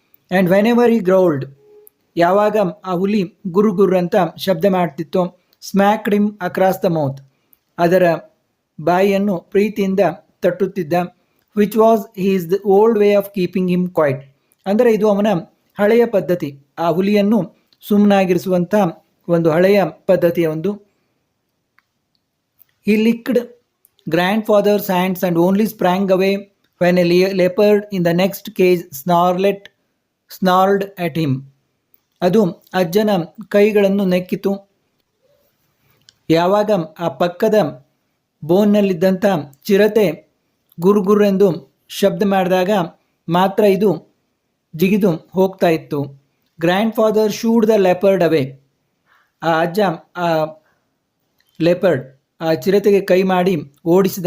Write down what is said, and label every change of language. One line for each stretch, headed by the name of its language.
English: and whenever he growled,
Kannada: ಯಾವಾಗ ಆ ಹುಲಿ ಗುರು ಅಂತ ಶಬ್ದ ಮಾಡ್ತಿತ್ತು,
English: smacked him across the mouth,
Kannada: ಅದರ ಬಾಯಿಯನ್ನು ಪ್ರೀತಿಯಿಂದ ತಟ್ಟುತ್ತಿದ್ದ.
English: which was his the old way of keeping him quiet,
Kannada: ಅಂದರೆ ಇದು ಅವನ ಹಳೆಯ ಪದ್ಧತಿ, ಆ ಹುಲಿಯನ್ನು ಸುಮ್ಮನಾಗಿರಿಸುವಂಥ ಒಂದು ಹಳೆಯ ಪದ್ಧತಿಯ ಒಂದು.
English: He licked grandfather's hands and only sprang away when a leopard in the next cage snarled at him.
Kannada: ಅದು ಅಜ್ಜನ ಕೈಗಳನ್ನು ನೆಕ್ಕಿತು. ಯಾವಾಗ ಆ ಪಕ್ಕದ ಬೋನ್ನಲ್ಲಿದ್ದಂಥ ಚಿರತೆ ಗುರುಗುರೆಂದು ಶಬ್ದ ಮಾಡಿದಾಗ ಮಾತ್ರ ಇದು ಜಿಗಿದು ಹೋಗ್ತಾ ಇತ್ತು.
English: Grandfather shooed the leopard away.
Kannada: ಆ ಅಜ್ಜ ಆ ಲೆಪರ್ಡ್ ಆ ಚಿರತೆಗೆ ಕೈ ಮಾಡಿ ಓಡಿಸಿದ.